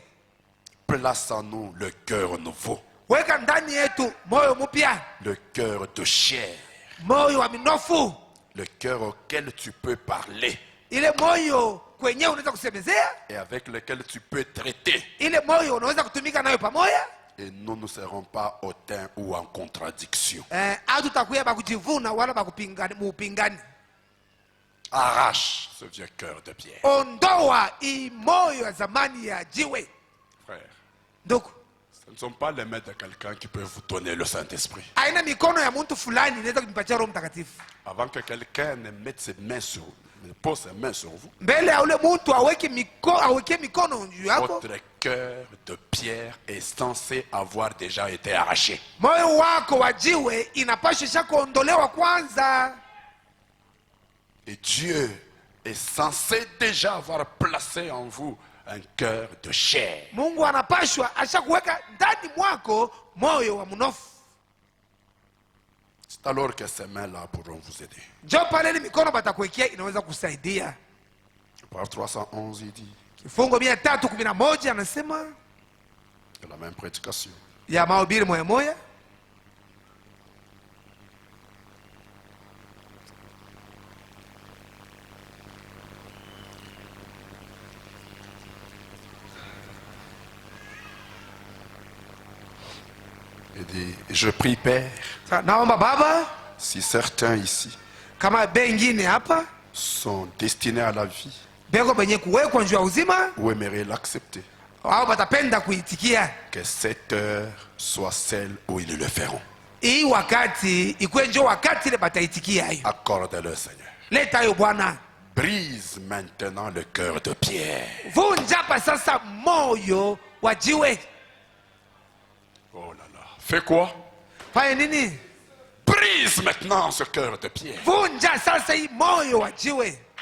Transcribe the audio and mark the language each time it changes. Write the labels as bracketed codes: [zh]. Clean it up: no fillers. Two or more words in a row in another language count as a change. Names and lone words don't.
[fr] Place en nous le cœur nouveau, [sw] Weka ndani yetu moyo mpya, [fr] le cœur de chair, [sw] moyo wa minofu, [fr] le cœur auquel tu peux parler [sw] ile moyo kwenyewe unaweza kusemezea, [fr] et avec lequel tu peux traiter. [sw] ile moyo unaweza kutumika nayo pamoja. [fr] Et nous ne serons pas hautains ou en contradiction. [sw] Hatutakuya bakujivuna wala bakupingani muupingani. [fr] Arrache ce vieux cœur de pierre. [sw] Ondoa hii moyo ya zamani ya jiwe. [fr] Frère, [sw] Ndugu, [fr] ce ne sont pas les mains de quelqu'un qui peut vous donner le Saint-Esprit. [sw] aina mikono ya mtu fulani inaweza kumpatia Roho Mtakatifu. [fr] Avant que quelqu'un ne mette ses mains sur vous, ne pose ses mains sur vous, [sw] Mbele ya ule mtu aweke mikono juu yako, [fr] votre cœur de pierre est censé avoir déjà été arraché. [sw] moyo wako wa jiwe inapaswa kuondolewa kwanza. [fr] Et Dieu est censé déjà avoir placé en vous un cœur de chair. [sw] Mungu anapashwa ashakuweka ndani mwako moyo wa mnofu. [fr] C'est alors que ces mains-là pourront vous aider. [sw] Jo pale ni mikono batakuwekea inaweza kusaidia. [fr] Paragraphe 311, il dit, [sw] Kifungo 311 anasema [fr] de la même prédication. [sw] ya mahubiri moya moya, [fr] Il dit, je prie Père, [sw] naomba Baba, [fr] si certains ici [sw] kama bengine hapa [fr] sont destinés à la vie [sw] beko benye kuwekwa njuu ya uzima [fr] ou aimeraient l'accepter, [sw] au batapenda kuitikia, [fr] que cette heure soit celle où ils le feront. [sw] hii wakati ikuwe njo wakati ile bataitikia hayo. [fr] Accorde-le, Seigneur. [sw] Leta hiyo Bwana, [fr] Brise maintenant le cœur de pierre. [sw] vunja chapa sasa moyo wa jiwe. [fr] Oh là là. Fais quoi? [sw] Fanya nini? [fr] Brise maintenant ce cœur de pierre. [sw] Vunja sasa hii moyo wa jiwe,